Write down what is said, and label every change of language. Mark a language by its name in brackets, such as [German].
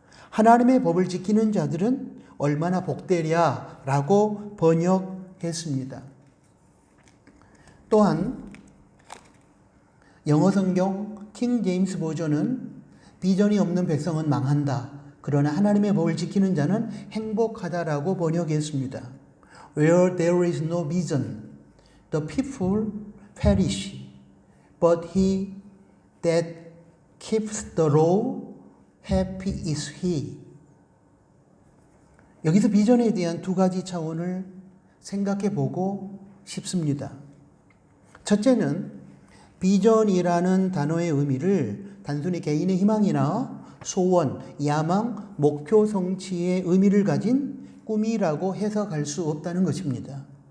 [Korean] 하나님의 법을 지키는 자들은 얼마나 복되랴라고 번역했습니다. 또한 영어 성경 킹 제임스 버전은 비전이 없는 백성은 망한다. 그러나 하나님의 법을 지키는 자는 행복하다라고 번역했습니다. [English] Where there is no vision, the people perish. But he that keeps the law, happy is he. [Korean] 여기서 비전에 대한 두 가지 차원을 생각해 보고 싶습니다. 첫째는 비전이라는 단어의 의미를 단순히 개인의 희망이나 소원, 야망, 목표 성취의 의미를 가진 꿈이라고 해석할 수 없다는 것입니다.